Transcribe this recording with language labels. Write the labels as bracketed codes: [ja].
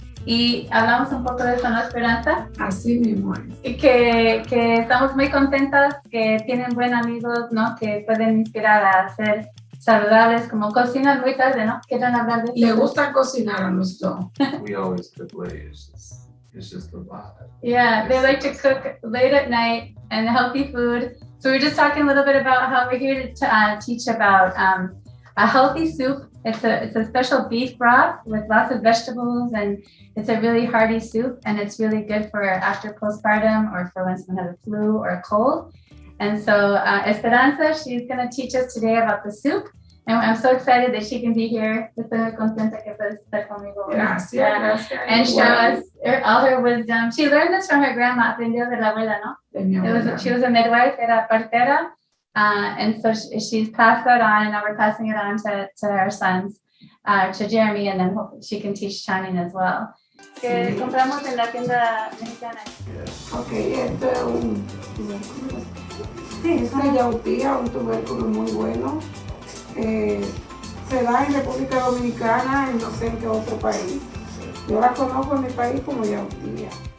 [es] Y hablamos un poco de eso, ¿no, Esperanza? Así mismo es. Y que estamos muy contentas, que tienen buenos amigos, ¿no? Que pueden inspirar a ser saludables, como cocinan muy tarde, ¿no? ¿Quieren hablar de eso? Le gusta cocinar a los dos. [en] We always cook late. It's just the vibe. Yeah, they like to cook late at night and healthy food. So we were just talking a little bit about how we're here to teach about a healthy soup. It's a special beef broth with lots of vegetables, and it's a really hearty soup, and it's really good for after postpartum or for when someone has a flu or a cold. And so Esperanza, she's going to teach us today about the soup. And I'm so excited that she can be here. [es] Estoy muy contenta que puedes estar conmigo. Gracias, gracias. [en] And show us all her wisdom. She learned this from her grandma, [es] aprendió de la abuela, ¿no? [en] She was a midwife, [es] era partera. [en] And so she's passed that on, and now we're passing it on to our sons, to Jeremy, and then hopefully she can teach Channing as well. [es] Que compramos en la tienda mexicana. Ok, esto es un tubérculo. Sí, es una yautía, un tubérculo muy bueno. Se da en República Dominicana, no sé en qué otro país. Yo la conozco en mi país como yautía.